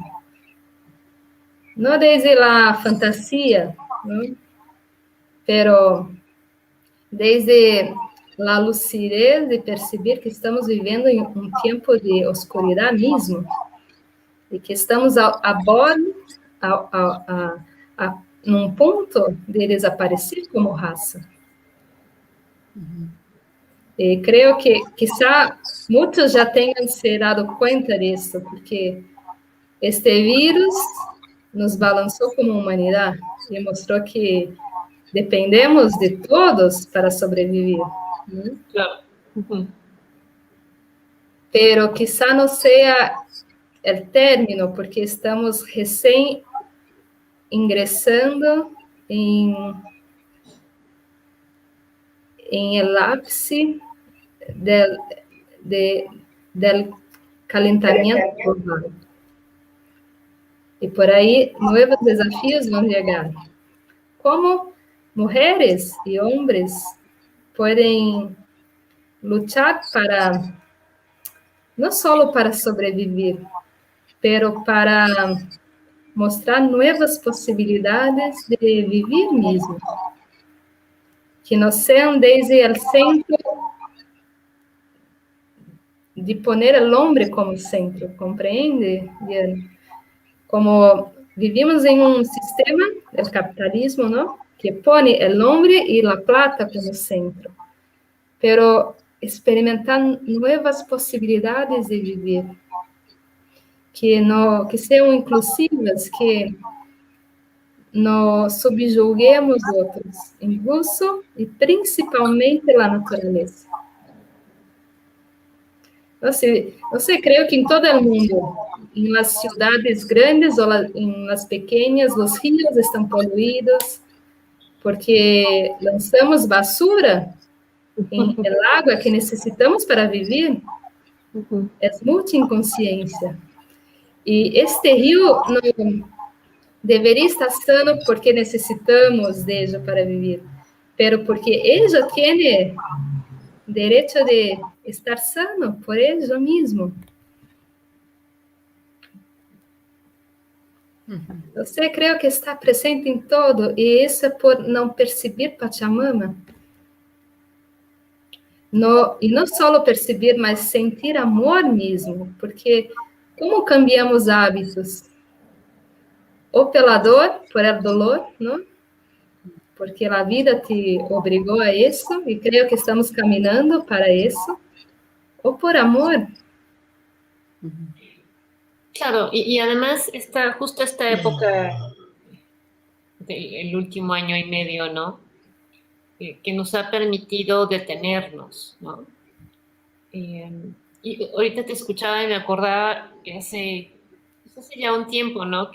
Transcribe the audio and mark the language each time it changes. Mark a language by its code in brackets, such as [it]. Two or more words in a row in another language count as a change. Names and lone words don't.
[es] No desde la fantasía, ¿no? Pero desde la lucidez de percibir que estamos viviendo en un tiempo de oscuridad mismo, y que estamos a bordo, [pt] num ponto de desaparecer como raça. Creio que quizá muitos já tenham se dado conta disso, porque este vírus nos balançou como humanidade e mostrou que dependemos de todos para sobreviver. [es] ¿No? Claro. Pero quizá [pt] não seja o término, porque estamos recém ingressando em [es] el ápice del calentamiento global. [pt] E por aí, novos desafios vão chegar. Como mulheres e homens podem lutar para, não só para sobreviver, pero para mostrar novas possibilidades de viver mesmo, que não sejam desde o centro, de poner o homem como centro, compreende, Diana? Como vivimos em um sistema, o capitalismo, não? Que põe o homem e a plata como centro, pero experimentar novas possibilidades de viver, que sejam inclusivas, que não subjuguemos outros, incluso e principalmente a natureza. [es] No sé, creo que en todo el mundo, en las ciudades grandes o en las pequeñas, los ríos están poluidos porque lanzamos basura en el agua que necesitamos para vivir. Es mucha inconsciencia. Y este río no deveria estar sano porque necessitamos de ello para vivir, pero porque ello tiene derecho de estar sano por ello mismo. [pt] Você creo que está presente em todo, e isso é por não perceber Pachamama. No, e não só perceber, mas sentir amor mesmo, porque como [es] cambiamos hábitos? [pt] Ou pela dor, [es] por el dolor, [pt] não? Porque a vida te obrigou a isso, e creio que estamos caminhando para isso, ou por amor. [es] Claro, y además justo esta época del último año y medio, ¿no? Que nos ha permitido detenernos, ¿no? Y ahorita te escuchaba y me acordaba que hace ya un tiempo, ¿no?